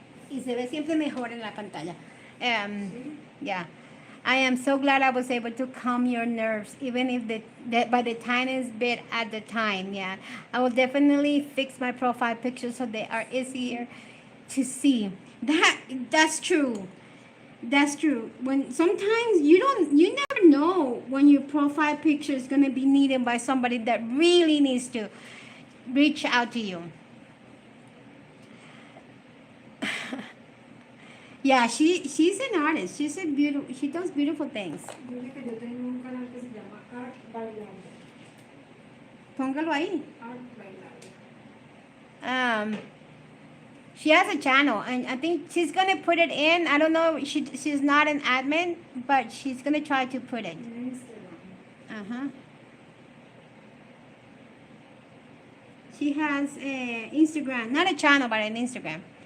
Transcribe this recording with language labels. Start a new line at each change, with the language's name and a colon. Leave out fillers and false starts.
Spanish: Y se ve siempre mejor en la pantalla.
English: Yeah. I am so glad I was able to calm your nerves, even if by the tiniest bit at the time. Yeah. I will definitely fix my profile pictures so they are easier to see. That's true. That's true. When sometimes you never know when your profile picture is gonna be needed by somebody that really needs to reach out to you. Yeah, she's an artist. She does beautiful things.
Spanish: Dile que yo tengo un canal que se llama Art Bailando. Póngalo ahí. Art Bailando.
English: She has a channel, and I think she's gonna put it in. I don't know. She's not an admin, but she's gonna try to put it.
Spanish: En Instagram. Uh-huh.
English: She has a Instagram, not a channel, but an Instagram.